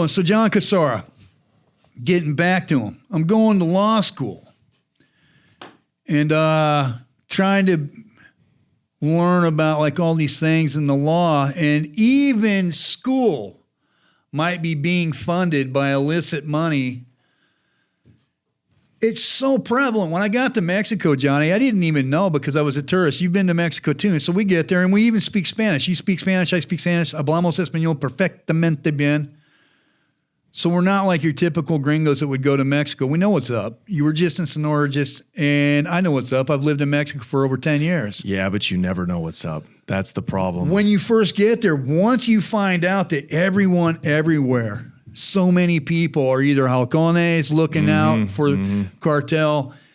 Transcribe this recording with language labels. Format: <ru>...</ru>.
<en>And so John Cassara, getting back to him, I'm going to law school and trying to learn about like all these things in the law, and even school might be being funded by illicit money. It's so prevalent. When I got to Mexico, Johnny, I didn't even know because I was a tourist. You've been to Mexico too. And so we get there and we even speak Spanish. You speak Spanish, I speak Spanish.</en> <es>Hablamos español perfectamente bien.</es> <en>So we're not like your typical gringos that would go to Mexico. We know what's up. You were just in Sonora, and I know what's up. I've lived in Mexico for over 10 years. Yeah, but you never know what's up. That's the problem. When you first get there, once you find out that everyone everywhere, so many people are either halcones looking out for cartel,</en>